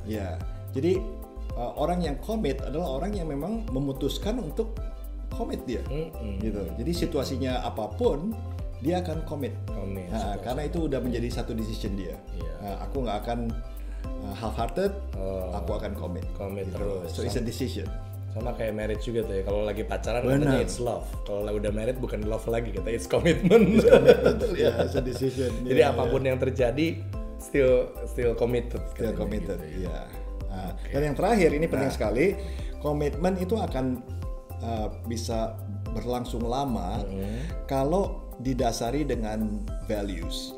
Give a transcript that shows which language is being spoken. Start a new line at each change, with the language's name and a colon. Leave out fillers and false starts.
Indonesian: Ya, jadi orang yang komit adalah orang yang memang memutuskan untuk komit dia, gitu. Jadi situasinya apapun dia akan komit. Komit, Nah, karena itu udah menjadi satu decision dia. Iya. Nah, aku nggak akan half-hearted, aku akan komit. Komit terus.
English: So it's a decision.
Indonesian: Sama kayak marriage juga tuh ya. Kalau lagi pacaran Benar. katanya
English: it's love.
Indonesian: Kalau udah married bukan love lagi, katanya
English: it's commitment.
Indonesian: Ya,
English: it's a decision.
Indonesian: Jadi apapun yang terjadi
English: still committed. Still
Indonesian: katanya
English: committed,
Indonesian: gitu ya. iya. Nah, dan yang terakhir ini penting sekali, komitmen itu akan bisa berlangsung lama kalau didasari dengan values.